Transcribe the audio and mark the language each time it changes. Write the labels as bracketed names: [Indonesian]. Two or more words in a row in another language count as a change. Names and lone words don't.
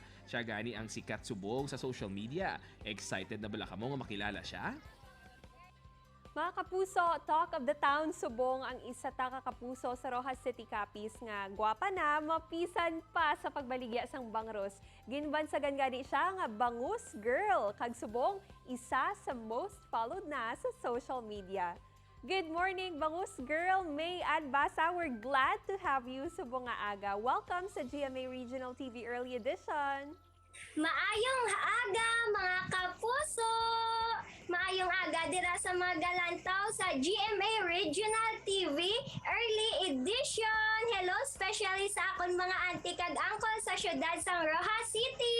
[Hiligaynon] Siya gani ang sikat subong sa [English] social media. [Hiligaynon] Excited na bala ka mo nga makilala siya? Mga kapuso, [English] Talk of the Town [Hiligaynon] subong ang isa ta ka kapuso sa Rojas City Capiz nga gwapa na mapisan pa sa pagbaligya sang Bangros. Ginbansagan gani siya nga Bangus Girl kag subong isa sa [English] most followed [Hiligaynon] na sa [English] social media. Good morning, Bangus Girl, May Ann Basa. We're glad to have you [Hiligaynon] subong nga aga. [English] Welcome sa GMA Regional TV Early Edition. [Hiligaynon] Maayong aga mga kapuso! Maayong aga dira sa mga galantaw sa GMA Regional TV Early Edition. Hello, especially sa akon mga auntie kag uncle sa syudad sang Rojas City.